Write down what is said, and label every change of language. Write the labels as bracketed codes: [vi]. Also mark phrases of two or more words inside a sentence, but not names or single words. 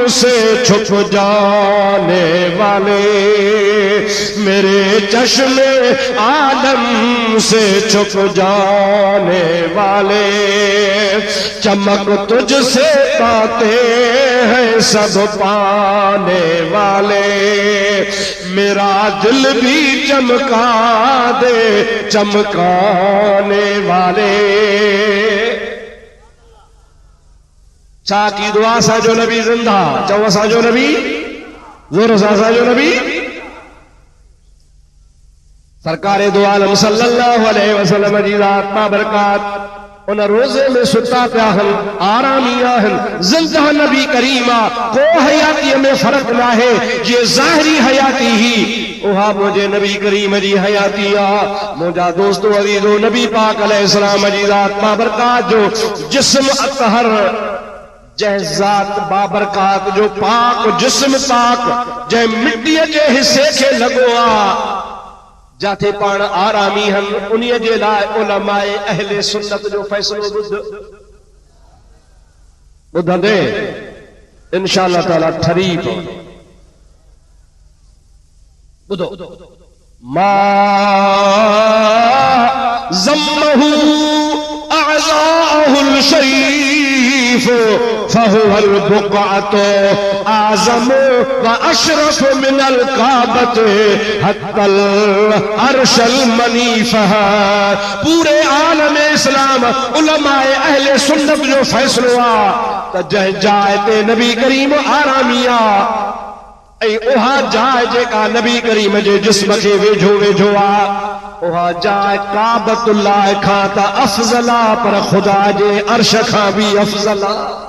[ur] سے چھپ جانے والے، میرے چشمِ عالم سے چھپ جانے والے، چمک تجھ سے پاتے ہیں سب پانے والے، میرا دل بھی چمکا دے چمکانے والے. [sd] छा की दुआ साजो नबी जिंदा चओ साजो नबी जोर सां साजो नबी सरकार दो आलम [ar] صلى الله عليه وسلم [sd] जी ज़ात बाबरकात उन रोज़े में सुता पिया हन आरामी आहिन जिंदा नबी करीमा को हयाती में फर्क ना है ये ज़ाहिरी हयाती ही उहा मुझे नबी करीम जी हयाती आ मुझा दोस्तों अजीजो नबी पाक अलैहिस्सलाम जी ज़ात बाबरकात जो जिस्म अतहर जै ज़ात बाबरकात जो पाक जिस्म पाक जै मिट्टी के हिस्से के लगो आ जाते पाण आरामी हन उन्हीं जे लाइ उलमाए अहले सुन्नत जो फैसलो ॿुधंदे [ar] إن شاء الله تعالى [sd] ठरी पवंदो। [ar] ॿुधो ما ضمه أعضاؤه الشريفة فهو البقعة الأعظم وأشرف من الكعبة حتى العرش المنيف. [sd] पूरे आलम इस्लाम उलमाए अहले सुन्नत जो फैसलो आ त जंहिं जाइ ते नबी करीम आरामी आ ऐं उहा जाइ जेका नबी करीम जे जिस्म खे वेझो वेझो आ उहा जाइ काबतुल्लाह खां त अफज़ल आ पर ख़ुदा जे अर्श खां बि अफज़ल आ।